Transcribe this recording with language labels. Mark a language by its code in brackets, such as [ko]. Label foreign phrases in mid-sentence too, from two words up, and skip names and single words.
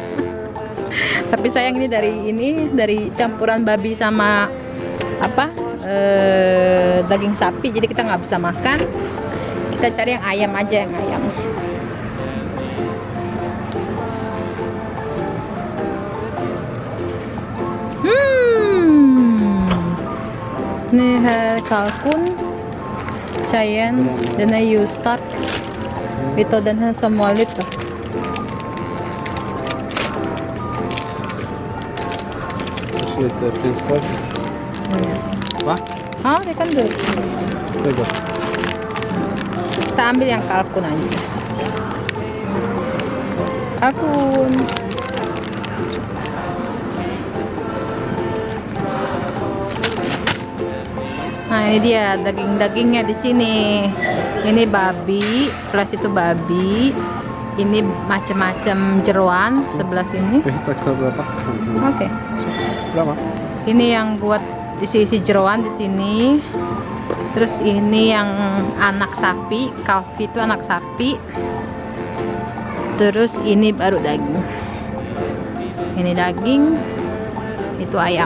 [id] Tapi sayang ini dari campuran babi sama daging sapi, jadi kita nggak bisa makan. Kita cari yang ayam aja, yang ayam. Ini kalkun, [sv] Cheyenne, den är ju stark. Vi tar den här som vanligt då. Lite prinskorv. Va? Ah, det kan du. Det är gott. [id] Kita ambil yang kalkun aja. Kalkun. Nah, ini dia daging-dagingnya di sini. Ini babi, plus itu babi. Ini macam-macam jeroan sebelah sini. [sv] Vi hittar korvrabatt. [id] Oke. [sv] Bra va? [id] Ini yang buat isi jeroan di sini. Terus ini yang anak sapi, kalfi itu anak sapi. Terus ini baru daging. Ini daging, itu ayam.